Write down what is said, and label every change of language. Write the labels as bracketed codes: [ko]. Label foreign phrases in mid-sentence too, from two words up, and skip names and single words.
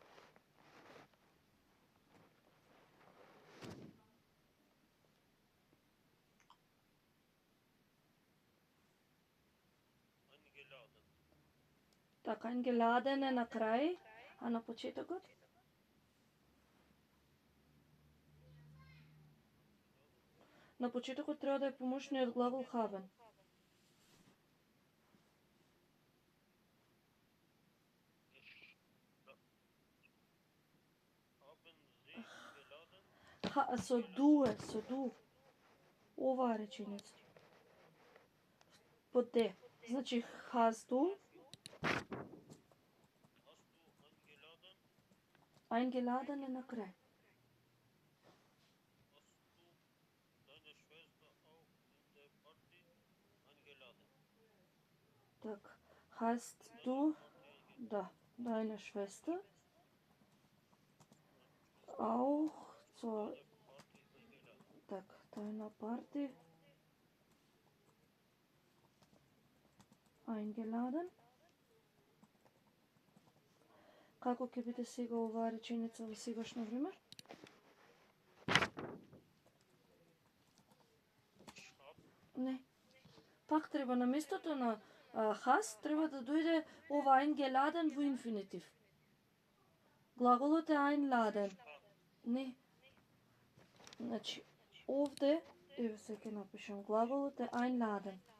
[de] Eingeladen. [mk] Така, eingeladen е на крај, а на почетокот? На почетокот треба да е помошниот глагол haben. [de] Haben Sie geladen? [mk] Со ду е, со ду. Оваа реченица. Под Д. Значи, [de] hast du Hast du eingeladen? [mk] eingeladen е на крај. [de] Hast du deine Schwester auch in der Party eingeladen? Така, hast du, да, deine Schwester auch zur, Deine Party eingeladen. така, deiner Party eingeladen. [mk] Како ќе биде сега оваа реченица во сегашно време? [de] Ich hab [mk] Не. Пак треба на местото на has треба да дојде ова eingeladen во инфинитив. Глаголот е einladen. Не. Значи, овде, еве се ќе напишам, глаголот е einladen.